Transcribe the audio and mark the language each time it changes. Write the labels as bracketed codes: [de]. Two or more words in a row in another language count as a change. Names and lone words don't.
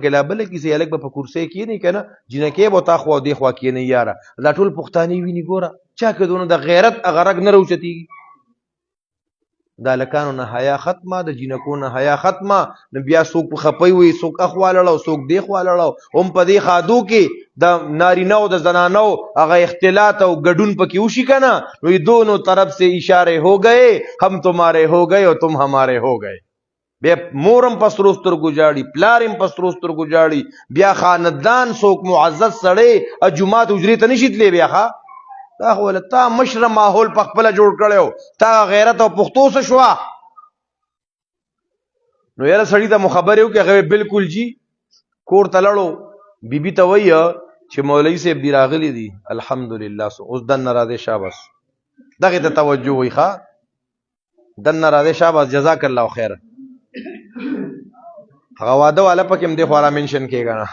[ps] پکې لا بله کیسې هلک به په کرسۍ کښېني که نه جینکۍ به تا خوا او دې خوا کښېنئ یاره دا ټول پښتانې ویني ګوره چا که دونه د غیرت هغه رګ نه راوچتېږي د هلکانو نه حیا ختمه د جینکو نه حیا ختمه نو بیا څوک په خپۍ وي څوک اخوا لړو څوک دې خوا لړو هم په دې خادو کې د نارینه او د زنانو هغه اختلاط او ګډون پکې وشي که نه نو [ur] یہ دونوں طرف سے اشارے ہو گئے ہم تمہارے ہو گئے اور تم ہمارے ہو گئے [ps] بیا مورم په سرو سترګو جاړي پلارم په سرو سترګو جاړي بیا خاندان څوک معزز سړی جومات حجرې ته نشي تللی بیا ښه دا خو ولې تا مشره ماحول په خپله جوړ کړی و تا غیرت او پښتو څه شوه نو یاره سړي ته مو خبرې وکړې هغه بلکل جي کور ته لړو بیبي ته وایه چې مولوي صاحب دي راغلي دي الحمدلله اوس دننه راځې شاباس دغې ته توجه وایي ښه دننه راځې شاباس [ar] جزاک الله خیره [ps] هغه واده والا پکې هم دې خورا منشن کېږه نه.